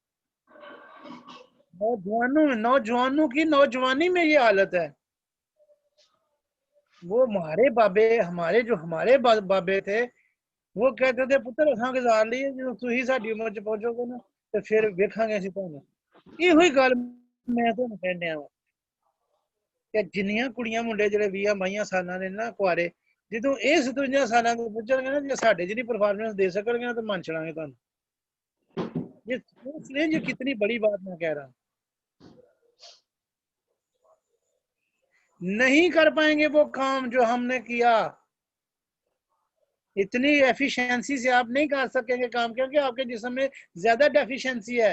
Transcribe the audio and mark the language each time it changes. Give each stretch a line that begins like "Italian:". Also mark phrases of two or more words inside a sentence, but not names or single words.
Urdu: نوجوانوں کی نوجوانی میں یہ حالت ہے. وہ ہمارے بابے تھے، وہ کہتے تھے
Punjabi: پتر اساں گزار لیے جو تسی ساڈی عمر چ پہنچو گے نا تے پھر ویکھاں گے اسی تانوں. ایہی گل میں تانوں کہنیا وا کہ جنیاں کڑیاں منڈے جڑے 20-22 سالاں نے نا کوارے، جدوں اے 57 سالاں تے پہنچن گے نا جے ساڈے جنی پرفارمنس دے سکن گے نا تے من چھڑاں گے تانوں.
Urdu: یہ کتنی بڑی بات میں کہہ رہا ہوں. نہیں کر پائیں گے وہ کام جو ہم نے کیا. اتنی ایفیشنسی سے آپ نہیں کر سکیں گے کام، کیونکہ آپ کے جسم میں زیادہ ڈیفیشنسی ہے.